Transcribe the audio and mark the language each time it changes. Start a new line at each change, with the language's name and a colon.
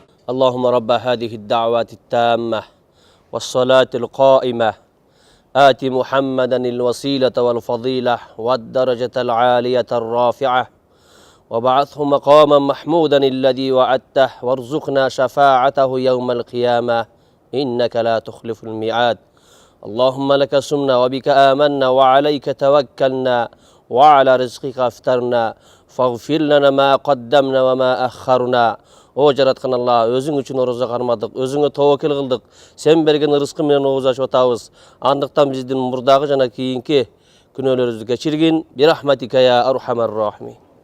Arabic: اللهم رب هذه الدعوات التامة والصلاة القائمة آت محمدا الوسيلة والفضيلة والدرجة العالية الرافعة وبعثه مقاما محمودا الذي وعدته وارزقنا شفاعته يوم القيامة إنك لا تخلف الميعاد. اللهم لك سمنا وبك آمنا وعليك توكلنا وعلى رزقك افطرنا فاغفر لنا ما قدمنا وما أخرنا.
Kyrgyz: О жараткан Алла, өзүң үчүн орозо кармадык, өзүңө тобокел кылдык. Сен берген рызкы менен ооз ачып атабыз. Андыктан биздин мурдагы жана кийинки күнөөлөрүбүздү кечиргин.
Arabic: Бирахматика я архамар рахимин.